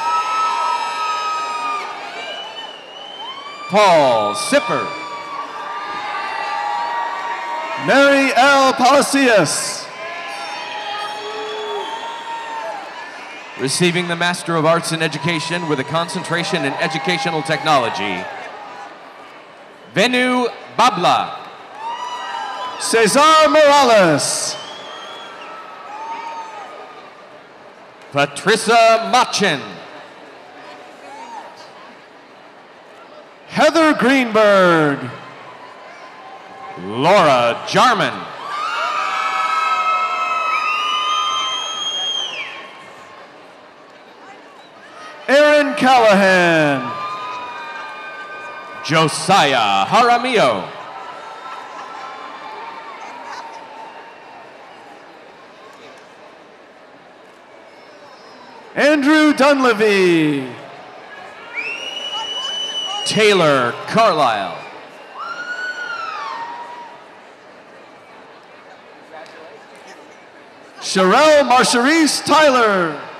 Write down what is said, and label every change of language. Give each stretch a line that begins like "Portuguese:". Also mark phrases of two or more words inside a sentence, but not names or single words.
English: Paul Sipper. Mary L. Palacios. Receiving the Master of Arts in Education with a concentration in Educational Technology, Venu Babla. Cesar Morales. Patricia Machen. Heather Greenberg. Laura Jarman. Aaron Callahan. Josiah Jaramillo. Andrew Dunleavy. Taylor Carlisle. Sherelle Marcherise Tyler.